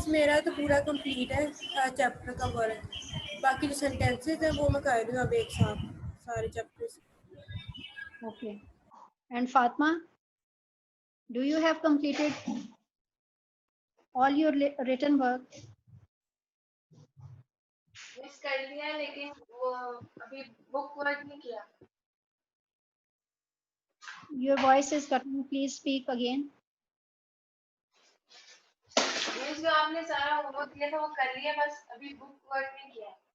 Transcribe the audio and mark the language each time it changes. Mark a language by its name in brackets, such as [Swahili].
[Urdu] میرا تو پورا کمپلیٹ ہے چیپٹر کا ورک. باقی جو سینٹینسز ہیں وہ میں کر رہی ہوں اب ایک ساتھ سارے chapters. [English] Okay. And Fatma, do you have completed all your written work? [Urdu] Miss کر لیا لیکن وہ ابھی بک ورک نہیں کیا. [English] Your voice is cutting. Please speak again. [Urdu] Miss جو آپ نے سارا ہوم ورک کیا تھا وہ کر لیا, بس ابھی بک ورک نہیں کیا.